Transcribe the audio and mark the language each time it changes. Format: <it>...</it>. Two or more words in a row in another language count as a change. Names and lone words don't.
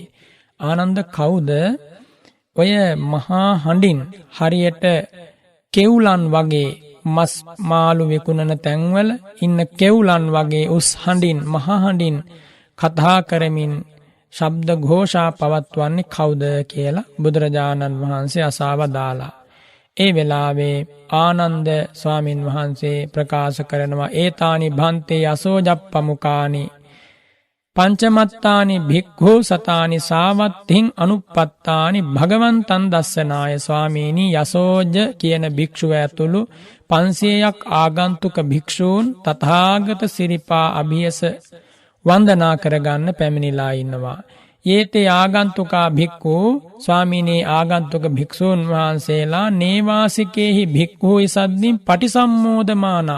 <si>ආනන්ද කවුද ඔය මහා හඬින් හරියට කෙවුලන් වගේ මස් මාළු විකුණන තැන්වල ඉන්න කෙවුලන් වගේ උස් හඬින් මහා හඬින් කතා කරමින් ශබ්ද ഘോഷා පවත්වන්නේ කවුද කියලා බුදුරජාණන් වහන්සේ අසවදාලා. ඒ වෙලාවේ ආනන්ද ස්වාමින් වහන්සේ ප්‍රකාශ කරනවා</si> <pi>ඒතානි භන්තේ යසෝජප්පමුකානි පංචමත්තානි භික්ඛු සතානි සාවත්තිං අනුප්පත්තානි භගවන්තං දස්සනාය.</pi> <si>ස්වාමීනි යසෝජ කියන භික්ෂුව ඇතුළු 500ක් ආගන්තුක භික්ෂූන් තථාගත සිරිපා අභියස වන්දනා කරගන්න පැමිණිලා ඉන්නවා.</si> <pi>යේතේ ආගන්තුකා භික්ඛු</pi> <si>ස්වාමීනී ආගන්තුක භික්ෂූන් වහන්සේලා</si> <pi>නේවාසිකේහි භික්ඛු ඉසද්දින් පටිසම්මෝදමානා.</pi>